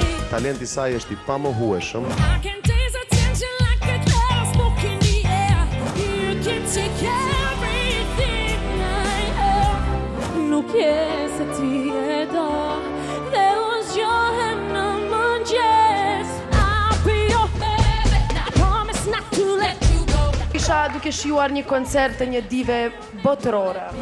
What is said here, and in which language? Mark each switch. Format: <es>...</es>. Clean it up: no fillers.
<sq>Talenti i saj është i pamohueshëm. Nuk je se ti e do dhe unë zgjohem në mëngjes.</sq> <en>I'll be your baby, I promise not to let you go.</en> <sq>Isha duke shijuar një koncert të një dive botërore.</sq>